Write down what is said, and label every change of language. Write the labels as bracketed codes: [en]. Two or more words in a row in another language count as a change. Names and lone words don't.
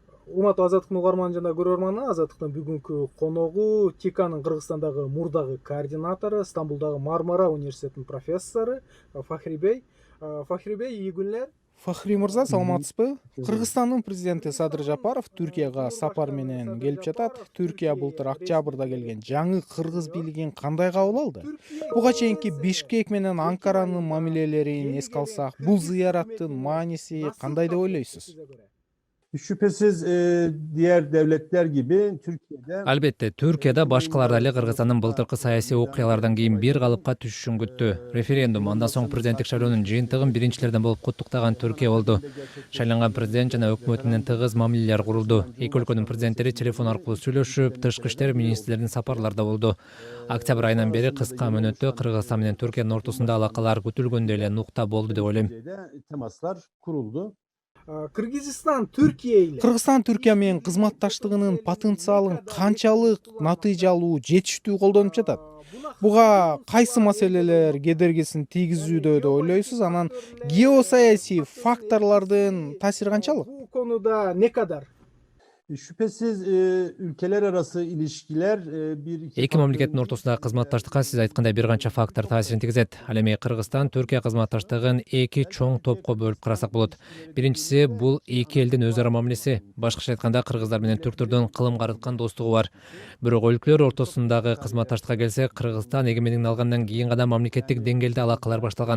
[ky] Урматтуу Азаттыктын угарманы жана көрөрманы, Азаттыктын бүгүнкү коногу ТИКАнын Кыргызстандагы мурдагы координатору, Стамбулдагы Мармара университетинин профессору Фахри Бей. Фахри Бей, [tr] iyi günler. [ky] Фахри мырза, саламатсызбы? Кыргызстандын президенти Садыр Жапаров Түркияга сапар менен келип жатат. Түркия былтыр октябрда келген жаңы кыргыз бийлигин кандай кабыл алды? Буга чейинки Бишкек менен Анкаранын мамилелерин эске алсак, бул зыяраттын мааниси кандай деп ойлойсуз? [tr] Şüphesiz diğer devletler gibi Türkiye'de [ky] Албетте, Түркияда башкалар эле Кыргызстандын былтыркы саясий окуялардан кийин бир калыпка түшүшүн күттү. Референдум, андан соң президенттик шайлоонун жыйынтыгын биринчилерден болуп куттуктаган Түркия болду. Шайланган президент жана өкмөтү менен тыгыз мамилелер курулду. Эки өлкөнүн президенттери телефон аркылуу сүйлөшүп, тышкы иштер министрлеринин сапарларда болду. Октябрь айынан бери кыска мөөнөттө Кыргызстан менен Түркиянын ортосунда алакалар күтүлгөндөй эле нукта болду деп ойлойм. [tr] temaslar kuruldu. Кыргызстан Түркия ile [ky] Кыргызстан Түркия менен кызматташтыгынын потенциалын канчалык натыйжалуу, жетиштүү колдонуп жатат? Буга кайсы маселелер кедергисин тийгизүүдө деп ойлойсуз? Анан геосаясий факторлордун таасири канчалык? [tr] bu konuda ne kadar? Şüphesiz ülkeler arası ilişkiler [ky] Эки мамлекеттин ортосундагы кызматташтыкка сиз айткандай бир канча фактор таасирин тийгизет. Ал эми Кыргызстан Түркия кызматташтыгын эки чоң топко бөлүп карасак болот. Биринчиси бул эки элдин өз ара мамилеси. Башкача айтканда Кыргыздар менен түрктөрдүн кылым карыткан достугу бар. Бирок өлкөлөр ортосундагы кызматташтыкка келсек, Кыргызстан эгемендигин алгандан кийин гана мамлекеттик деңгээлде алакалар башталган.